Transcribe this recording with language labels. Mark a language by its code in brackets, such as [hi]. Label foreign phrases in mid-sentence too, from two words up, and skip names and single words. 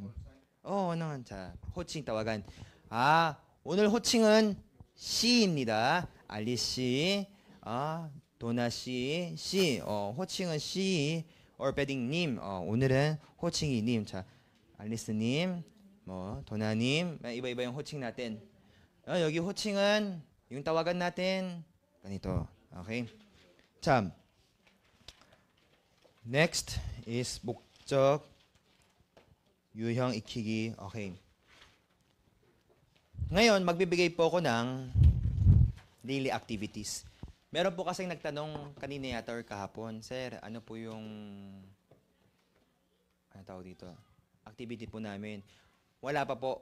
[tl] ano? [ko] 자, 호칭 tawagan. 오늘 호칭은 씨입니다. 알리스 씨, 도나 씨, 씨. 호칭은 씨. [tl] or pwedeng [ko] 님. 오늘은 호칭이 님. 자, 알리스 님, 도나 님. [tl] 이ba-iba yung 호칭 natin. [ko] 여기 호칭은 [tl] yung tawagan natin ganito. Okay? 자, [en] next is [ko] 목적 유형 익히기. [tl] Okay. Ngayon, magbibigay po ako ng daily activities. Meron po kasing nagtanong kanina yata or kahapon, Sir, ano po yung ano tawag dito? Activity po namin. Wala pa po.